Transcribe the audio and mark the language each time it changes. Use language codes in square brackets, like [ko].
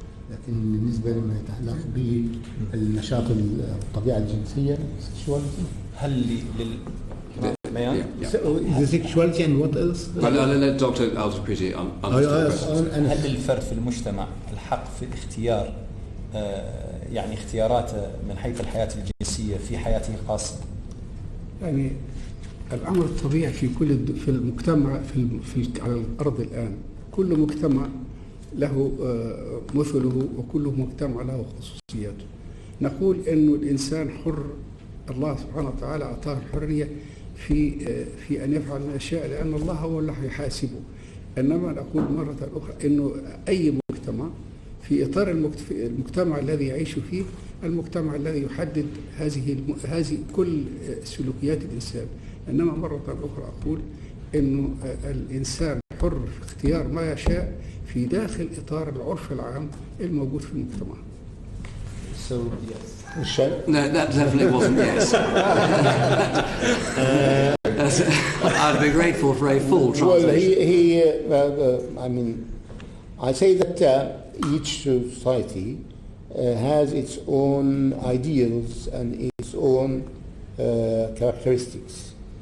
[ar] لكن بالنسبة لما يتعلق بالنشاط الطبيعة الجنسية sexuality. هل [en] The sexuality and what else? I'll let Dr. Al-Takriti answer the question. [ar] هل للفرد في المجتمع الحق في اختيار يعني اختياراته من حيث الحياة الجنسية في حياته الخاصة؟ يعني الأمر الطبيعي في في المجتمع على الأرض الآن، كل مجتمع له مثله وكل مجتمع له خصوصياته. نقول إنه الإنسان حر، الله سبحانه وتعالى أعطاه الحرية في أن يفعل ما يشاء، لأن الله هو اللي هيحاسبه. إنما نقول مرة أخرى إنه أي مجتمع في إطار المجتمع الذي يعيش فيه، المجتمع الذي يحدد هذه كل سلوكيات الإنسان. إنما مرة أخرى أقول إنه الإنسان حر في اختيار ما يشاء في داخل إطار العرف العام الموجود في المجتمع. [en] So yes. No, that definitely wasn't yes. I'd be grateful for a full translation. Well, I mean, I say that each society has its own ideals and its own characteristics.